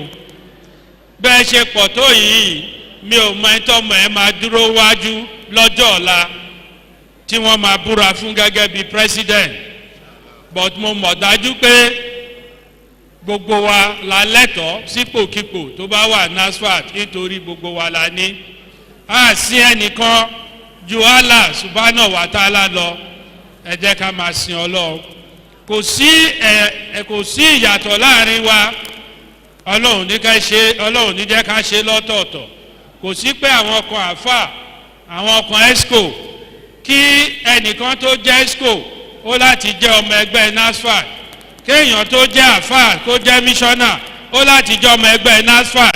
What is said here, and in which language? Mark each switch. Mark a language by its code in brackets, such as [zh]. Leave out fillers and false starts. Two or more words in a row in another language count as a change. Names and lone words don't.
[yo] Bẹ́ẹ̀ ṣe pọ̀ tó yìí mi ò mọ ìtọ́mọ̀ ẹ máa dúró wájú lọ́jọ́ ọ̀la tí wọ́n máa búra fún gẹ́gẹ́ bí president, but mo mọ̀ dájú pé gbogbo wa la lẹ́tọ̀ọ́ sípòkípò tó bá wà NASFAT nítorí gbogbo wa la ní. A sí ẹnìkan ju [ar] الله سبحانه وتعالى [yo] lọ, ẹ jẹ́ ká máa sin Ọlọ́run. Kò sí ìyàtọ̀ láàrin wa. Ọlọ́run ní jẹ́ ká ṣe lọ́tọ̀ọ̀tọ̀. Kò sí pé àwọn kan àfà àwọn kan esco kí ẹnìkan tó jẹ́ esco ó láti jẹ́ ọmọ ẹgbẹ́ NASFAT, kéèyàn tó jẹ́ àfà kó jẹ́ mísọ́nà ó láti jẹ́ ọmọ ẹgbẹ́ NASFAT.